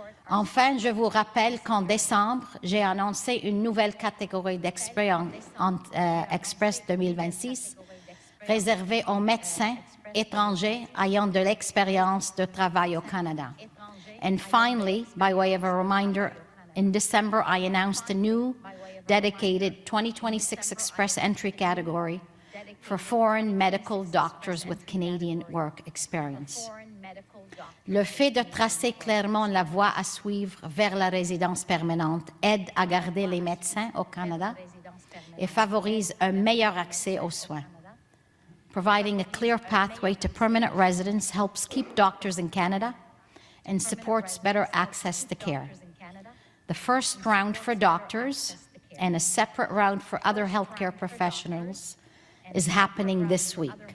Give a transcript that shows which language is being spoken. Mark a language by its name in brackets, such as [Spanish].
[French] Enfin, je vous rappelle qu'en décembre, j'ai annoncé une nouvelle catégorie Express 2026 réservée aux médecins étrangers ayant de l'expérience de travail au Canada. [English] And finally, by way of a reminder, in December, I announced a new dedicated 2026 Express entry category for foreign medical doctors with Canadian work experience. [French] Le fait de tracer clairement la voie à suivre vers la résidence permanente aide à garder les médecins au Canada et favorise un meilleur accès aux soins. [English] Providing a clear pathway to permanent residence helps keep doctors in Canada and supports better access to care. The first round for doctors and a separate round for other healthcare professionals is happening this week.